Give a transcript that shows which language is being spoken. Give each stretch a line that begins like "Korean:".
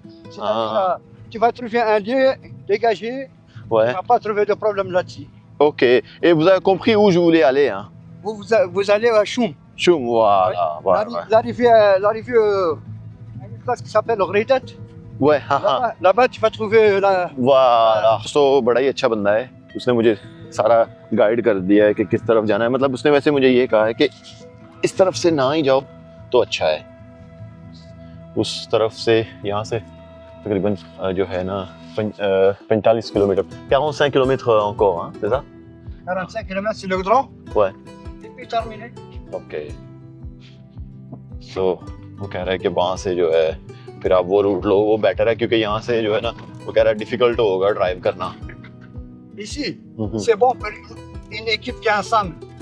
French: C'est-à-dire, tu vas trouver un lieu dégagé, tu Ouais. ne vas pas trouver de problème là-dessus. Ok. Et vous avez compris où je voulais aller, hein? Vous allez à Choum. Choum, voilà. L'arrivée à une place qui s'appelle Ghreidat. Ouais,
Hindi: हाँ.
French: Là-bas, tu vas trouver la...
Hindi: वाह, तो बड़ा ही अच्छा बंदा है। उसने मुझे सारा गाइड कर दिया है कि किस तरफ जाना है। मतलब उसने वैसे मुझे ये कहा है कि इस तरफ से ना ही जाओ तो अच्छा है, उस तरफ से यहाँ से तकरीबन जो है ना 45 kilometre, 45 kilometre
French: encore, hein, c'est ça? 45 km, c'est le goudron. Ouais. Et puis terminé.
English: Okay.
Hindi: सो वो कह रहा है कि वहाँ से जो है फिर आप वो रूट लो, वो बेटर है, क्योंकि यहाँ से जो है ना वो कह रहा है डिफिकल्ट होगा ड्राइव करना।
French: Ici, c'est bon pour une équipe qui est ensemble.